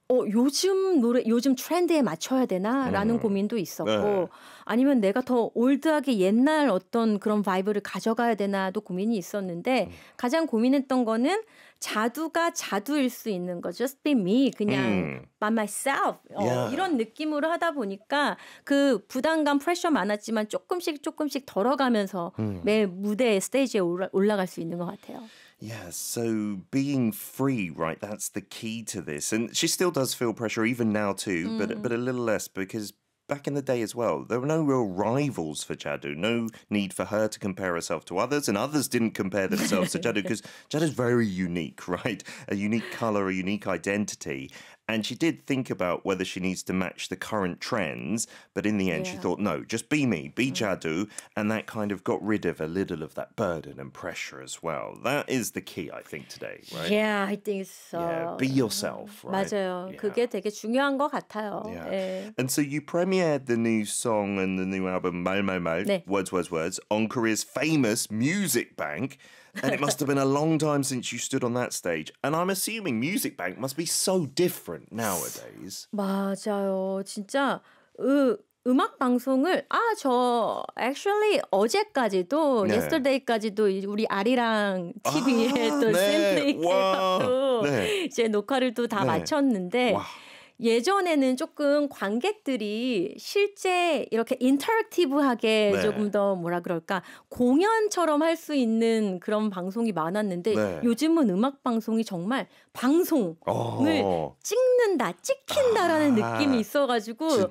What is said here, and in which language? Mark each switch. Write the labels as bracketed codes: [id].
[ko] 요즘 노래 요즘 트렌드에 맞춰야 되나라는 고민도 있었고 아니면 내가 더 올드하게 옛날 어떤 그런 바이브를 가져가야 되나도 고민이 있었는데 가장 고민했던 거는 자두가 자두일 수 있는 거 [en] just be me [ko] 그냥 [en] by myself [ko] 이런 느낌으로 하다 보니까 그 부담감 프레셔 많았지만 조금씩 덜어가면서 매 무대 스테이지에 올라갈 수 있는 것 같아요. [en] Yeah, so being free, right, that's the key to this. And she still does feel pressure even now too, but a little less because back in the day as well, there were no real rivals for Jadu, no need for her to compare herself to others, and others didn't compare themselves to Jadu because Jadu's very unique, right? A unique color, a unique identity. And she did think about whether she needs to match the current trends, but in the end she thought, no, just be me, be Jadu, and that kind of got rid of a little of that burden and pressure as well. That is the key, I think, today, right? Yeah, I think so. Yeah, be yourself, right? [ko] 맞아요. Yeah. 그게 되게 중요한 것 같아요. [en] Yeah. 네. And so you premiered the new song and the new album, Mal Mal Mal, [ko] 네. [en] Words, Words, Words, on Korea's famous Music Bank. And it must have been a long time since you stood on that stage. And I'm assuming Music Bank must be so different nowadays. [ko] 맞아요. 진짜 음악 방송을 저 [en] actually [ko] 어제까지도 [en] yesterday [ko] 까지도 우리 아리랑 TV에 또 샘플링해서 이제 녹화를 또 다 마쳤는데 예전에는 조금 관객들이 실제 이렇게 인터랙티브하게 조금 더 뭐라 그럴까 공연처럼 할 수 있는 그런 방송이 많았는데 요즘은 음악 방송이 정말 방송을 찍는다, 찍힌다라는 느낌이 있어가지고